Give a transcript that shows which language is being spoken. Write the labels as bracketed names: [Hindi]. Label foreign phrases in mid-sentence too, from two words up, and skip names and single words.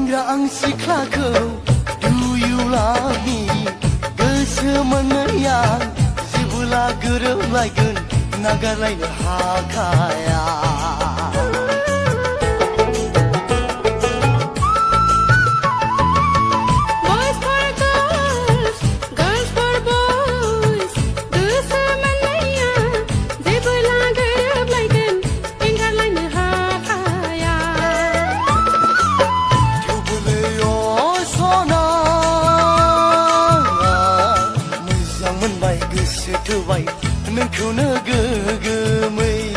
[Bodo] आं सिख्लाखौ [English] Do you love me [Bodo] गोसो मोननाया जेबोला गोरोबलायगोन नागारलायनो हाखाया [English] Boys for girls, girls for boys. [Bodo] गोसो मोननाया जेबोला गोरोबलायगोन एंगारलायनो हाखाया थेवबोलै सना मोजां मोनबाय गोसो थोबाय नोंखौनो गोगोमै